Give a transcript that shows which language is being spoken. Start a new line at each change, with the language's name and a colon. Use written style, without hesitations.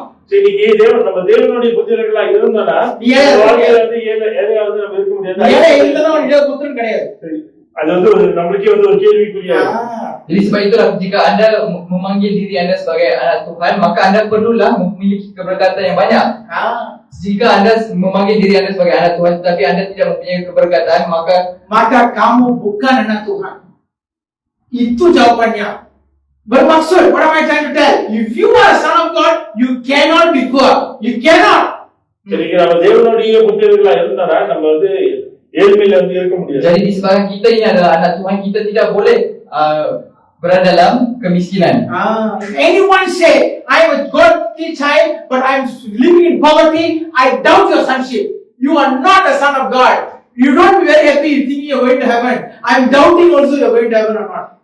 Tamil: இன்னைக்கு நம்ம தேவனுடைய புத்திரர்களா இருந்தோம்னா வாழ்க்கையில வந்து ஏழையாவது நம்ம இருக்க முடியாது. கிடையாது. அது வந்து ஒரு நம்மளுக்கே வந்து ஒரு கேள்விக்குறியா.
Malay: Jadi sebab itulah jika anda memanggil diri anda sebagai anak Tuhan, maka anda perlulah memiliki keberkatan yang banyak. Jika anda memanggil diri anda sebagai anak Tuhan tetapi anda tidak mempunyai keberkatan, maka kamu bukan anak Tuhan. Itu jawabannya. Bermaksud,
English: what am I trying to tell? If you are a son of God, you cannot be poor. You cannot.
Tamil: Jadi நம்ம தேவனுடைய புத்திரர்களா இருந்தானா நம்ம வந்து ஏழ்மையில வந்து இருக்க முடியாது.
Malay: Jadi disebabkan kita ini adalah anak Tuhan, kita tidak boleh berada dalam kemiskinan.
English: If anyone say, I am a godly child, but I am living in poverty, I doubt your sonship. You are not a son of God. You don't be very happy thinking you are going to heaven. I am doubting also you are going to heaven or not.